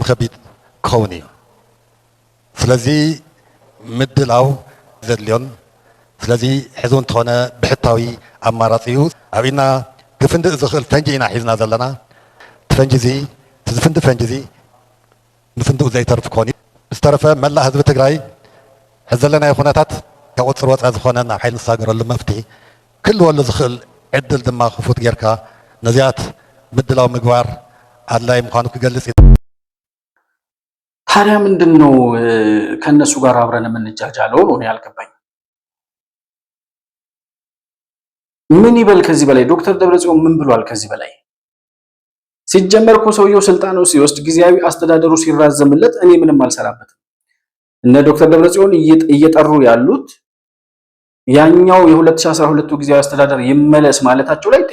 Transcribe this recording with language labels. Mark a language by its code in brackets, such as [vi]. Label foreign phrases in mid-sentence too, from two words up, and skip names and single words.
[ti] ከቢድ ክኸውን እዩ። ስለዚ ምድላው ዘድልዮን ስለዚ ሕዚ እንተኾነ ብሕታዊ ኣማራፂ እዩ ኣብ ኢድና ክፍንድእ ዝኽእል ፈንጂ ኢና ሒዝና ዘለና። እቲ ፈንጂ እዚ እቲ ዝፍንድእ ፈንጂ እዚ ንፍንድኡ ዘይተርፍ ክኾን እዩ። ዝተረፈ መላእ ህዝቢ ትግራይ ሕዚ ዘለናዮ ኩነታት ካብ ቁፅር ወፃኢ ዝኾነ ናብ ሓይሊ ንሳገረሉ መፍትሒ ክህልወሉ ዝኽእል ዕድል ድማ ክፉት ጌርካ ነዚኣት ምድላው ምግባር ኣድላይ ምዃኑ ክገልጽ እዩ። [am] ታዲያ ምንድን ነው ከእነሱ ጋር አብረን የምንጃጃለው ነው ያልገባኝ። ምን ይበል ከዚህ በላይ? ዶክተር ደብረጽዮን ምን ብሏል ከዚህ በላይ? ሲጀመር እኮ ሰውየው ስልጣኑ ሲወስድ ጊዜያዊ አስተዳደሩ ሲራዘምለት እኔ ምንም አልሰራበትም። እነ ዶክተር ደብረጽዮን እየጠሩ ያሉት ያኛው የ2012 ጊዜያዊ አስተዳደር ይመለስ ማለታቸው ላይ